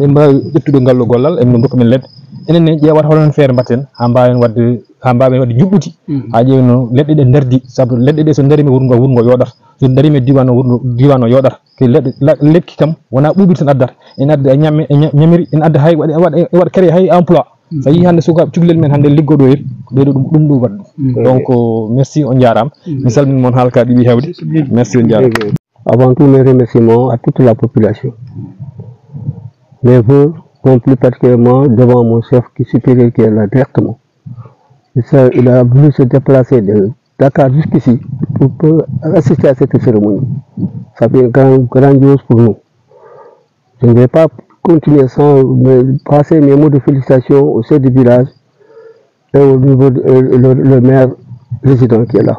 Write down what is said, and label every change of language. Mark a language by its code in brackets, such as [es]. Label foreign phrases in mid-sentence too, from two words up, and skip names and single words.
[ff] mbawi ƴettude ngallo gollal emin dokka men leɗɗe enen ne ƴewata hono feere mbatten ha mbawen wadde juɓɓuti ha ƴeewno leɗɗe ɗe dardi saabu leɗɗe ɗe so darima wuro ngo yoɗata so darima diwan o yoɗata ke lekki kam wona ɓuuɓiri tan addata en adda ñamiri en adda hay waɗa créé hay emploi so yi hannde sukaɓe cukalel men hannde liggoɗo yen ɓeɗo ɗum ɗum waɗi [fr] donc merci [ff] on jarama mi salmini moon haalaka ɗiɗi hewde merci on jarama. [fr] Avant tout mes remerciements à toute la population, mes vœux sont plus particulièrement devant mon chef supérieur qui est là directement. Il a voulu se déplacer de Dakar jusqu'ici pour assister à cette cérémonie. Ça fait grandiose pour nous. Je ne vais pas continuer sans passer mes mots de félicitations au chef du village et au niveau le maire résident qui est là.